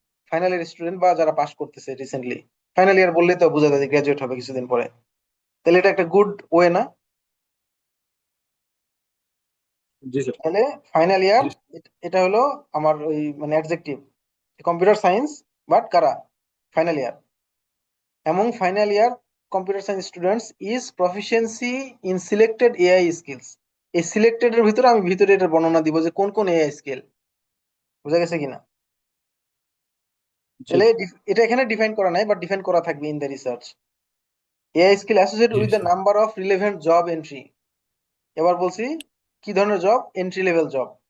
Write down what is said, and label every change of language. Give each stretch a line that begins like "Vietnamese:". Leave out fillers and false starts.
Bangla: Final year student বা যারা pass করতেছে রিসেন্টলি। ফাইনাল ইয়ার বললেই তো বোঝা যায় গ্রাজুয়েট হবে কিছুদিন পরে। তাহলে এটা একটা গুড ওয়ে না? জি স্যার। তাহলে ফাইনাল ইয়ার, এটা হলো আমার ওই মানে অ্যাডজেক্টিভ, কম্পিউটার সায়েন্স, বাট কারা? Final year.
English: Among final year computer science students is proficiency in selected AI skills.
Bangla: এই সিলেক্টেড এর ভিতরে আমি ভিতরে এটার বর্ণনা দিব যে কোন কোন এআই স্কিল। বুঝা গেছে কিনা? জি তাহলে এটা এখানে ডিফাইন করা নাই, বাট ডিফাইন করা থাকবে
English: In the research. AI skill associated
Bangla: G
English: with the
Bangla: sir.
English: Number of relevant job entry.
Bangla: এবার বলছি কি ধরনের জব, এন্ট্রি লেভেল জব।